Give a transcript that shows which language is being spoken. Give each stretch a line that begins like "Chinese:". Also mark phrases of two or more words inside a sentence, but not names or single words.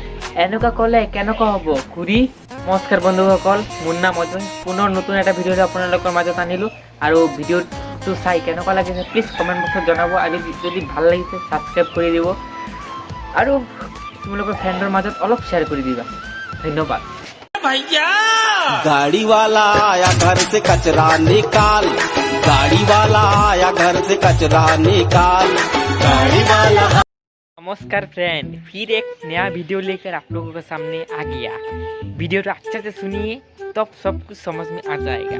Assamese: এনেকুৱা ক'লে কেনেকুৱা হ'ব খুৰী? নমস্কাৰ বন্ধুসকল, মোৰ নাম অজয়। পুনৰ নতুন এটা ভিডিঅ'ত আপোনালোকৰ মাজত আনিলোঁ। আৰু ভিডিঅ'টো চাই কেনেকুৱা লাগিছে প্লিজ
English: comment box
Assamese: জনাব, আৰু যদি ভাল লাগিছে ছাবস্ক্ৰাইব কৰি দিব, আৰু তোমালোকৰ ফ্ৰেণ্ডৰ মাজত অলপ শ্বেয়াৰ কৰি দিবা। ধন্যবাদ।
Hindi: गाड़ी वाला आया घर से कचरा निकाल, गाड़ी वाला आया घर से कचरा निकाल, गाड़ी वाला। नमस्कार फ्रेंड, फिर एक नया वीडियो लेकर आप लोगों के सामने आ गया। वीडियो तो अच्छे से सुनिए तब सब कुछ समझ में आ जाएगा।